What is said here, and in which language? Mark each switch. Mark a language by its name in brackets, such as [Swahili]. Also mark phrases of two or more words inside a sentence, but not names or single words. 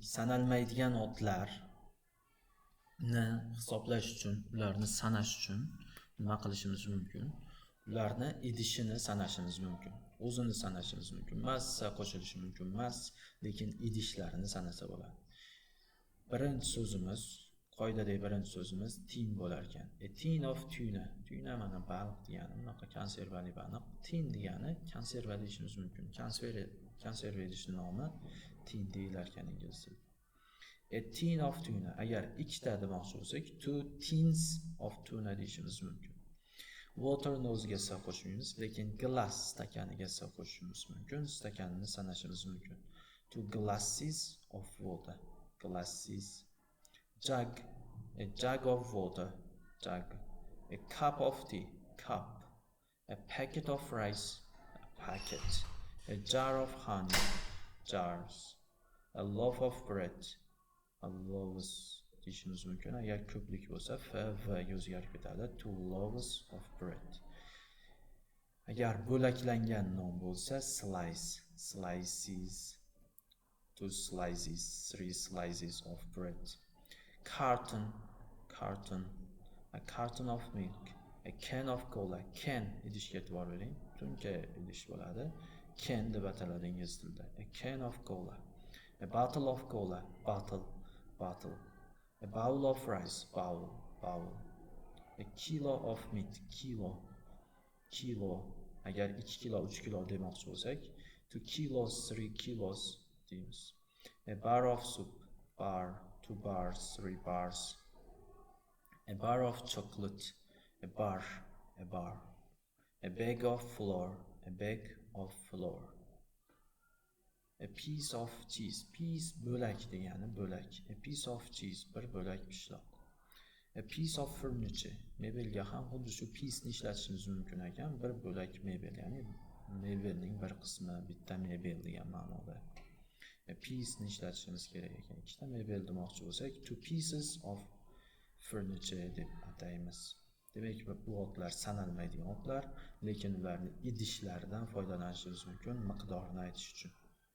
[Uzbek] Sanalmaydigan otlarni hisoblash uchun, ularni sanash uchun nima qilishimiz mumkin? Ularni idishini sanashimiz mumkin. O'zini sanashimiz mumkin. Massa qo'shilishi mumkin emas, lekin idishlarini sanasa bo'ladi. Birinchi so'zimiz, qoidadagi birinchi so'zimiz tin bo'lar ekan. [English] Tin of tuna. [Uzbek] Tuna mana baliq degani, bunaqa konservali baliq. Tin degani konserva deyishimiz mumkin. Konserva idishning nomi tin deyilar ekan ingliz tilida. [English] A tin of tuna. [Uzbek] Agar ikkita demoqchi bo'lsak, 2 [English] tins of tuna [Uzbek] deyishimiz mumkin. Waterni o'ziga esa qo'shmaymiz, lekin glass stakaniga esa qo'shishimiz mumkin. Stakanini sanashimiz mumkin. [English] 2 glasses of water. Glasses. Jug. A jug of water. Jug. A cup of tea. Cup. A packet of rice. A packet. A jar of honey. Jars. A loaf of bread. A loaves [Uzbek] deyishimiz mumkin. Agar ko'plik bo'lsa f va o'zgarib ketadi. [English] 2 loaves of bread. [Uzbek] Agar bo'laklangan non bo'lsa slice. [English] Slices. 2 slices. 3 slices of bread. Carton. Carton. A carton of milk. A can of cola. [Uzbek] Can idishga e'tibor bering. Tunka idish bo'ladi. Can deb ataladi ingliz tilida. [English] A can of cola. A bottle of cola. Bottle. Bottle. A bowl of rice. Bowl. Bowl. A kilo of meat. Kilo. Kilo. [Uzbek] Agar 2 kilo, 3 kilo demoqchi bo'lsak, 2 kilos, 3 kilos deymiz. [English] A bar of soup. Bar. 2 bars, 3 bars. A bar of chocolate. A bar. A bar. A bag of flour. A bag of flour. A piece of cheese. Piece [Uzbek] bo'lak degani bo'lak. [English] A piece of cheese [Uzbek] bir bo'lak pishloq. [English] A piece of furniture. [Uzbek] Mebelga ham xuddi shu piece ni ishlatishimiz mumkin ekan. Bir bo'lak mebel, ya'ni mebelning bir qismi, bitta mebel degan ma'noda. [English] A piece [Uzbek] ni ishlatishimiz kerak ekan. Ikkita mebel demoqchi bo'lsak, 2 [English] pieces of furniture [Uzbek] deb ataymiz. Demak, bu otlar sanalmaydigan otlar, lekin ularning idishlaridan foydalanishimiz mumkin miqdorini aytish uchun.